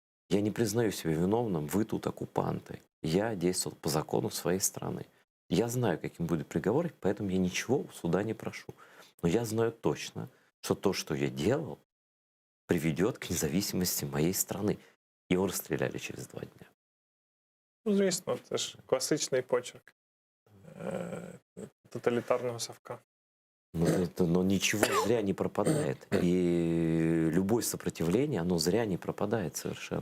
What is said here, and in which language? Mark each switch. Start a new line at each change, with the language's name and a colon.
Russian: Я не признаю себя виновным, вы тут оккупанты. Я действовал по закону своей страны. Я знаю, каким будет приговор, поэтому я ничего у суда не прошу. Но я знаю точно, что то, что я делал, приведет к независимости моей страны. Его расстреляли через 2 дня.
Ukrainian: Ну, звісно, це ж класичний почерк тоталітарного совка.
Russian: Но ничего зря не пропадает. И любое сопротивление, оно зря не пропадает совершенно.